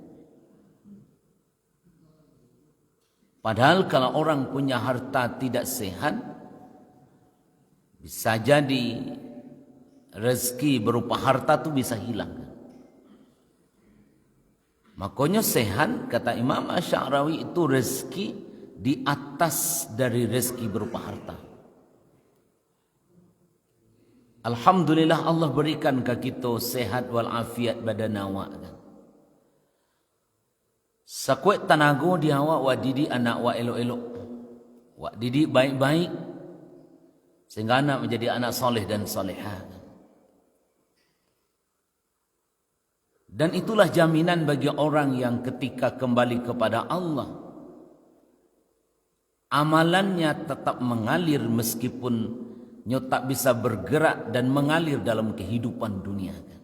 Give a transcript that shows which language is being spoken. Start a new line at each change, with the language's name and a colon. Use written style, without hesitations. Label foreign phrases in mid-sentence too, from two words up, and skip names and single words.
Indonesian: Padahal kalau orang punya harta tidak sehat, bisa jadi rezeki berupa harta itu bisa hilang. Makanya sehat, kata Imam Asy-Sya'rawi, itu rezeki di atas dari rezeki berupa harta. Alhamdulillah Allah berikan ke kita sehat walafiat badan awak.
Minangkabau: Sakuat tanago di awak wa didik anak wa elok-elok. Wa didik
Indonesian: baik-baik sehingga anak menjadi anak soleh dan solehah. Dan itulah jaminan bagi orang yang ketika kembali kepada Allah, amalannya tetap mengalir meskipun tak bisa bergerak dan mengalir dalam kehidupan dunia.